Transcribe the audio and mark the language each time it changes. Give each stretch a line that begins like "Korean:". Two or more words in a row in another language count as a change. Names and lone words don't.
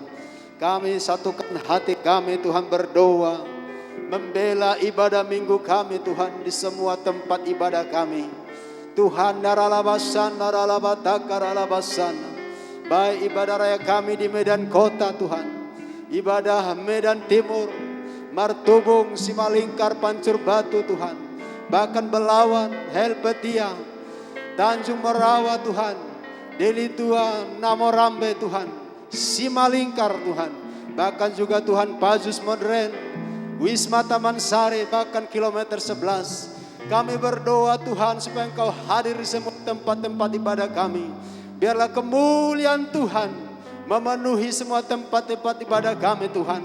Indonesian: Kami satukan hati kami Tuhan berdoa. Membela ibadah minggu kami Tuhan di semua tempat ibadah kami. Tuhan daralabasandaralabatakarabasanna. Baik ibadah raya kami di Medan Kota Tuhan. Ibadah Medan Timur, Martubung, Simalingkar, Pancur Batu Tuhan. Bahkan Belawan, Helpetia, Tanjung Merawa Tuhan. Deli Tua, Namorambe Tuhan. Simalingkar Tuhan. Bahkan juga Tuhan Pazus Modern, Wisma Taman Sari, bahkan kilometer 11. Kami berdoa Tuhan supaya Engkau hadir di semua tempat-tempat ibadah kami. Biarlah kemuliaan Tuhan memenuhi semua tempat-tempat ibadah kami Tuhan.